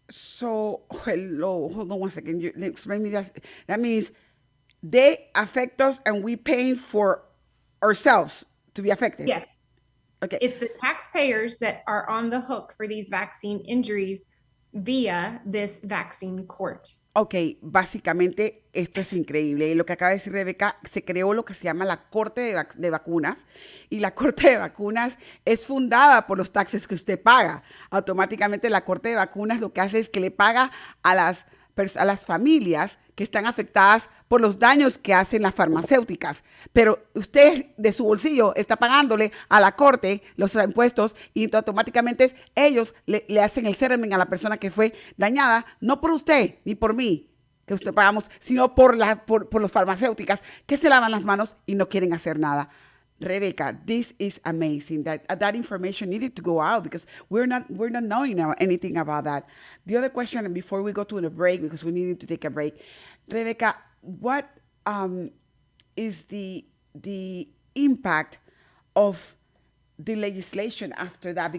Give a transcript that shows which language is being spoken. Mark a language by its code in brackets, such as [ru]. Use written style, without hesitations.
[en] So, hello, hold on one second. You explain me that. That means they affect us and we paying for ourselves to be affected. Yes. Okay. It's the taxpayers that are on the hook for these vaccine injuries via this vaccine court. [es] Ok, básicamente esto es increíble. Lo que acaba de decir Rebeca, se creó lo que se llama la Corte de Vacunas, y la Corte de Vacunas es fundada por los taxes que usted paga. Automáticamente la Corte de Vacunas lo que hace es que le paga a las familias que están afectadas por los daños que hacen las farmacéuticas. Pero usted de su bolsillo está pagándole a la corte los impuestos y automáticamente ellos le hacen el settlement a la persona que fue dañada, no por usted ni por mí, que usted pagamos, sino por las farmacéuticas que se lavan las manos y no quieren hacer nada. [en] Rebecca, this is amazing. That information needed to go out because we're not knowing anything about that. The other question, and before we go to a break, because we needed to take a break, Rebecca, what is the impact of the legislation after that?